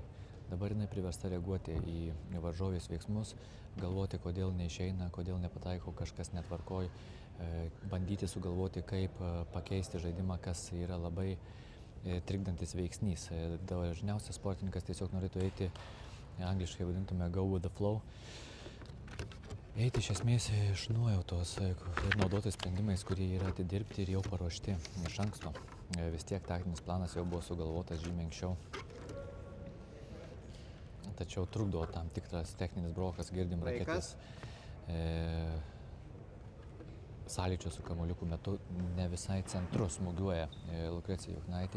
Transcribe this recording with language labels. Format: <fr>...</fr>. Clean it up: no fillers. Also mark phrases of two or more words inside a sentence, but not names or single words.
<lt>Dabar jinai priversta reaguoti į varžovės veiksmus, galvoti, kodėl neišeina, kodėl nepataiko, kažkas netvarkoj, bandyti sugalvoti, kaip pakeisti žaidimą, kas yra labai trikdantis veiksnys. Dažniausiai sportininkas tiesiog norėtų eiti, angliškai vadintume</lt> <en>go with the flow,</en> <lt>eiti iš esmės iš nuojautos ir naudotis sprendimais, kurie yra atidirbti ir jau paruošti iš anksto. Vis tiek taktinis planas jau buvo sugalvotas žymiai anksčiau. Tačiau trukdo tam tikras techninis brokas, girdim raketės sąlyčio su kamuoliuku metu ne visai centru smūgiuoja Lukrecija Juchnaitė.</lt>